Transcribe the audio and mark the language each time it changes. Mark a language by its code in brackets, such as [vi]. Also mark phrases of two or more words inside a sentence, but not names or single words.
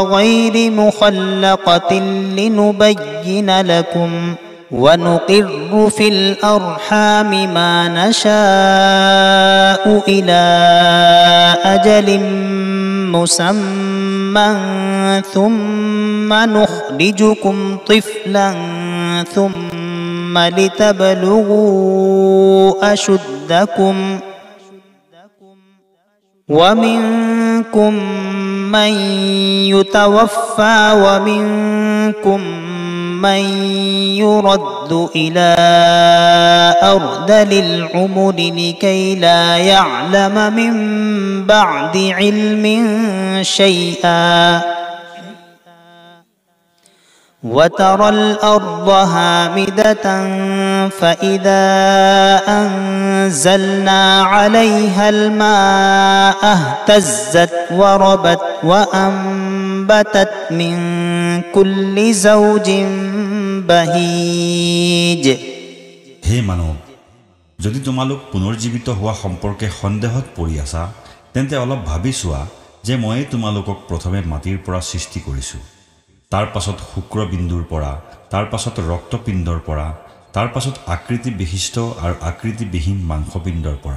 [ar] غير مخلقة لنبين لكم ونقر في الأرحام ما نشاء إلى أجل مسمى ثم نخرجكم طفلا ثم لتبلغوا أشدكم ومنكم من يتوفى ومنكم من يرد إلى أرذل العمر لكيلا يعلم من بعد علم شيئا وترى الأرض هامدة فإذا أنزلنا عليها الماء اهتزت وربت وأنبتت من كل زوج بهيج। [as] হে মানৱ, যদি তোমালোক পুনৰ্জীৱিত হোৱা সম্পৰ্কে সন্দেহত পৰি আছা, তেন্তে অলপ ভাবি চোৱা যে ময়ে তোমালোকক প্ৰথমে মাটিৰ পৰা সৃষ্টি কৰিছোঁ, তাৰ পাছত শুক্ৰবিন্দুৰ পৰা, তাৰ পাছত ৰক্তপিণ্ডৰ পৰা, তাৰ পাছত আকৃতি বিশিষ্ট আৰু আকৃতিবিহীন মাংসপিণ্ডৰ পৰা।